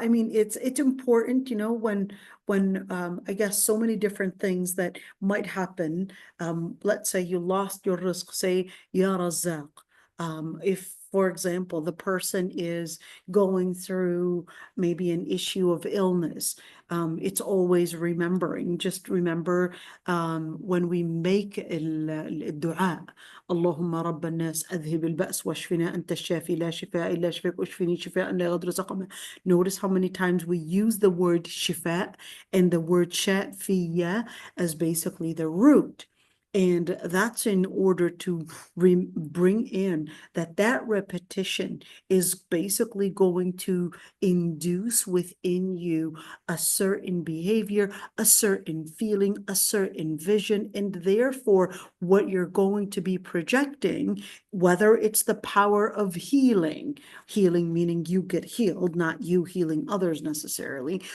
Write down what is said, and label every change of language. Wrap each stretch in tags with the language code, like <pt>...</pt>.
<en>I mean, it's important, you know, when I guess so many different things that might happen. Let's say you lost your rizq, say Ya Razzaq. If, for example, the person is going through maybe an issue of illness, it's always remembering. Just remember when we make</en> <ar>الدعاء اللهم رب الناس أذهب البأس واشفنا أنت الشافي لا شفاء إلا شفاك واشفني شفاء لا يغادر سقما.</ar> <en>Notice how many times we use the word shifa and the word shafiya as basically the root. And that's in order to bring in that repetition is basically going to induce within you a certain behavior, a certain feeling, a certain vision, and therefore what you're going to be projecting, whether it's the power of healing meaning you get healed, not you healing others necessarily,</en>